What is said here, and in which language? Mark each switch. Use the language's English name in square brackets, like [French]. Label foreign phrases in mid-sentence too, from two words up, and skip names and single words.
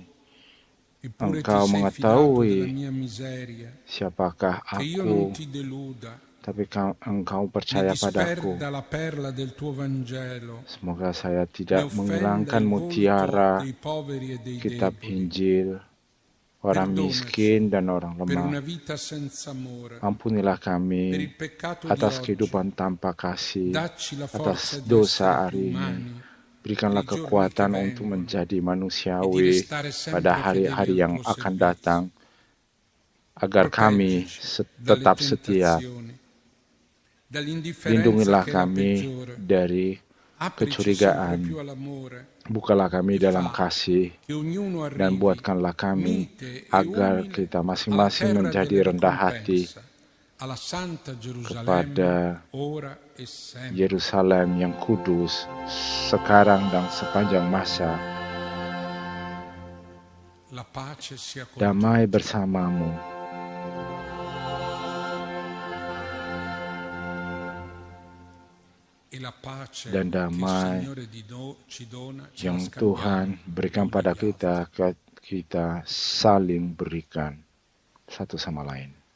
[Indonesian] Engkau mengetahui siapakah aku, tapi Engkau percaya padaku. Semoga saya tidak menghilangkan mutiara kitab Injil orang miskin dan orang [Italian] per una [Indonesian] lemah. [Italian] vita senza amore, [Indonesian] Ampunilah [Italian] per [Indonesian] kami [Italian] il peccato di [Indonesian] atas [Italian] oggi. [Indonesian] kehidupan tanpa kasih, [Italian] Dacci la [Indonesian] atas [Italian] forza di [Indonesian] dosa [Italian] essere più [Indonesian] hari ini. [Italian] umani [Indonesian] Berikanlah [Italian] nei giorni che [Indonesian] kekuatan untuk [Italian] vengono [Indonesian] menjadi [Italian] e di [Indonesian] manusiawi [Italian] restare [Indonesian] pada [Italian] sempre fedeli [Indonesian] hari-hari [Italian] al [Indonesian] yang [Italian] tuo [Indonesian] akan [Italian] servizio. [Indonesian] datang, agar kami [Italian] Proteggici dalle [Indonesian] tetap setia. [Italian] tentazioni, dall'indifferenza [Indonesian] Lindungilah [Italian] che è la [Indonesian] kami [Italian] peggiore. [Indonesian] dari [Italian] Aprici sempre [Indonesian] kecurigaan. [Italian] più all'amore [Indonesian] Bukalah kami [Italian] e [Indonesian] dalam [Italian] fa [Indonesian] kasih, [Italian] che ognuno [Indonesian] dan [Italian] arrivi [Indonesian] buatkanlah kami [Italian] mite e [Indonesian] agar [Italian] umile [Indonesian] kita [Italian] alla [Indonesian] masing-masing [Italian] terra [Indonesian] menjadi [Italian] della [Indonesian] rendah hati [Italian] ricompensa, alla Santa Gerusalemme, [Indonesian] kepada [Italian] ora e sempre. [Indonesian] Yerusalem yang kudus, sekarang dan sepanjang masa. [Italian] La pace sia con [Indonesian] Damai [Italian] tutti. [Indonesian] bersamamu. [Italian] E la pace [Indonesian] Dan [Italian] che il [Indonesian] damai [Italian] Signore ci dona, ce la [Indonesian] yang [Italian] scambiamo [Indonesian] Tuhan [Italian] gli [Indonesian] berikan [Italian] uni [Indonesian] pada [Italian] agli altri. [Indonesian] kita saling berikan satu sama lain.